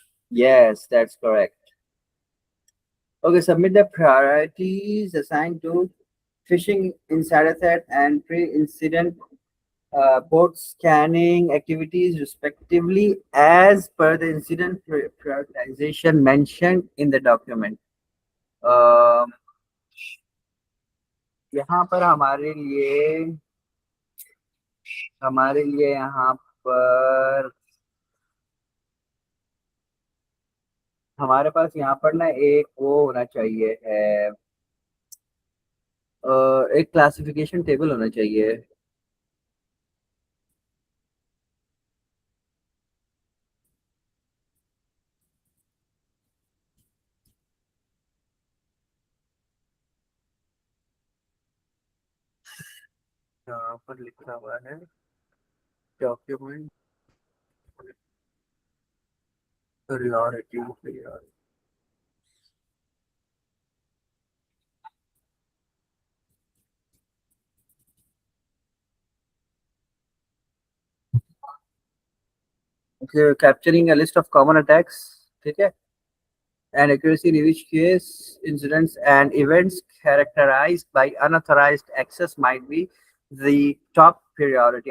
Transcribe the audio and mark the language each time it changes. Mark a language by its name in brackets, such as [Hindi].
[English] Yes, that's correct. Okay, submit the priorities assigned to phishing insider threat and pre-incident port scanning activities respectively as per the incident prioritization mentioned in the document. [Hindi] यहाँ पर हमारे लिए यहाँ पर हमारे पास यहाँ पर ना एक वो होना चाहिए है, एक क्लासिफिकेशन टेबल होना चाहिए। यहाँ पर लिखा हुआ है document priority. [English] Okay, capturing a list of common attacks, [Hindi] ठीक है, [English] and accuracy in each case, incidents and events characterized by unauthorized access might be the top priority.